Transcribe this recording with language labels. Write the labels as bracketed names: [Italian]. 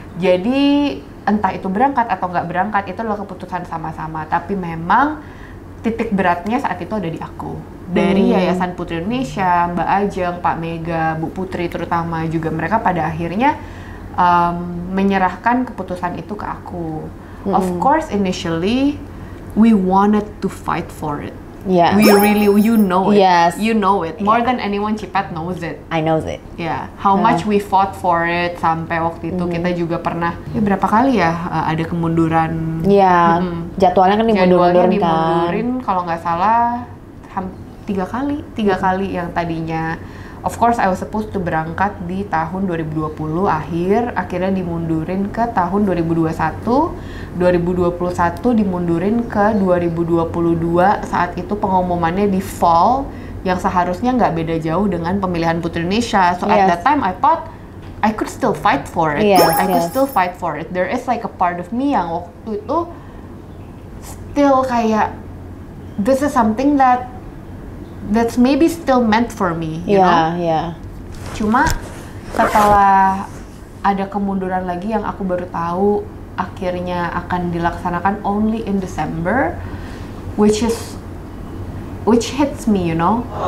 [Indonesian] Jadi entah itu berangkat atau nggak berangkat, itu adalah keputusan sama-sama. Tapi memang titik beratnya saat itu ada di aku. Dari Yayasan Putri Indonesia, Mbak Ajeng, Pak Mega, Bu Putri terutama juga, mereka pada akhirnya menyerahkan keputusan itu ke aku. [English] Of course initially we wanted to fight for it. Yeah. We really, you know it. Yes. You know it. More than anyone, Cipat knows it. I know it. Yeah. How much we fought for it, [Indonesian] sampai waktu itu kita juga pernah, ya berapa kali ya ada kemunduran. Iya. Jadwalnya kan dimundurin kalau nggak salah 3 kali yang tadinya. [English] Of course I was supposed to [Indonesian] berangkat di tahun 2020 akhirnya dimundurin ke tahun 2021 dimundurin ke 2022. Saat itu pengumumannya di fall, yang seharusnya nggak beda jauh dengan pemilihan Putri Indonesia. [English] So at that time I thought I could still fight for it. I could still fight for it. There is like a part of me [Indonesian] yang waktu itu [English] still kayak, this is something that's maybe still meant for me, you know? [Indonesian] Cuma setelah ada kemunduran lagi yang aku baru tahu akhirnya akan dilaksanakan [English] only in December, which hits me, you know?